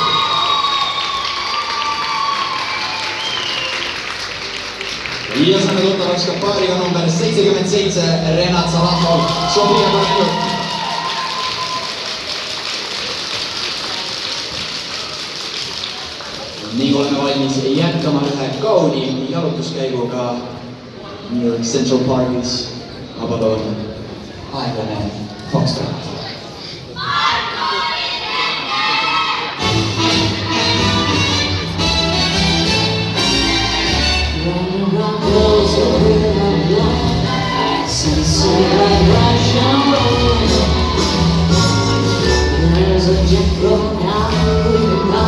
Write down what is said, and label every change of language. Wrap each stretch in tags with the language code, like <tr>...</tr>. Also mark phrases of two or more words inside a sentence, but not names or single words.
<et>Ja saame tuttavaks ka paariga number 77, Renat Salatov, Sofia Korenjuk. Nii oleme valmis jätkama ühe kauni jalutuskäiguga New York Central Parkis. Ma palun aeglane Foxtrot.</et> <en>There's a jet going out the window.</en>